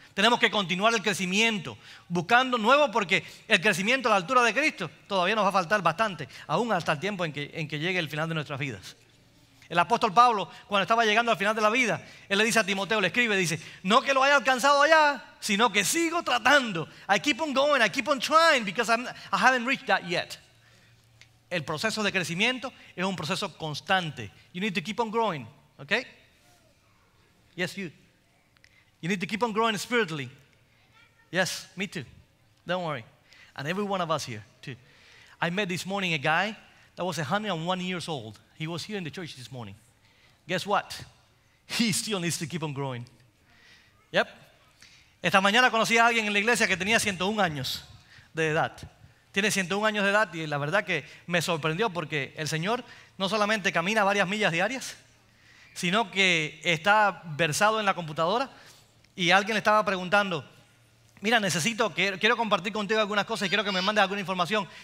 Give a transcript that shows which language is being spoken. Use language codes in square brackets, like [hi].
[es] Tenemos que continuar el crecimiento, buscando nuevo, porque el crecimiento a la altura de Cristo todavía nos va a faltar bastante, aún hasta el tiempo en que llegue el final de nuestras vidas. El apóstol Pablo, cuando estaba llegando al final de la vida, él le dice a Timoteo, le escribe, dice, no que lo haya alcanzado allá, sino que sigo tratando. [en] I keep on going, I keep on trying, because I haven't reached that yet. [es] El proceso de crecimiento es un proceso constante. [en] You need to keep on growing, okay? Yes, you. You need to keep on growing spiritually. Yes, me too. Don't worry. And every one of us here, too. I met this morning a guy that was 101 years old. He was here in the church this morning. Guess what? He still needs to keep on growing. Yep. [es] Esta mañana conocí a alguien en la iglesia que tenía 101 años de edad. Tiene 101 años de edad y la verdad que me sorprendió porque el Señor no solamente camina varias millas diarias, sino que está versado en la computadora y alguien le estaba preguntando, mira, quiero compartir contigo algunas cosas y quiero que me mandes alguna información.